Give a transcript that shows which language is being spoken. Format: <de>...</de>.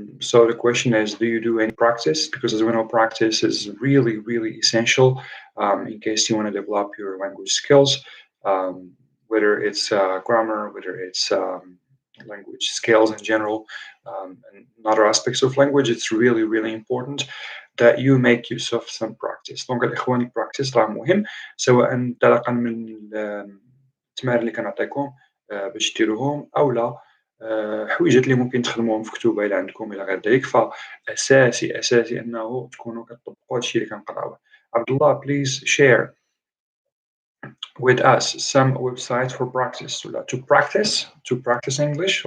<en>So the question is, do you do any practice? Because as we know, practice is really, really essential in case you want to develop your language skills, um, whether it's grammar, whether it's language skills in general, and other aspects of language. It's really, really important that you make use of some practice.</en> <ar>Donc الإخوان ال</ar> <en>practice</en> <ar>راه مهم، سواء انطلاقا من التمارين اللي كنعطيكم باش ديروهم أولا حويجات اللي ممكن تخدموهم في كتوبة إلا عندكم إلى غير ذلك. فأساسي أنه تكونوا كتطبقوا هادشي اللي كنقراوه.</ar> <en>عبد الله please share with us some websites for practice</en> <ar>ولا</ar> <en>to practice English.</en>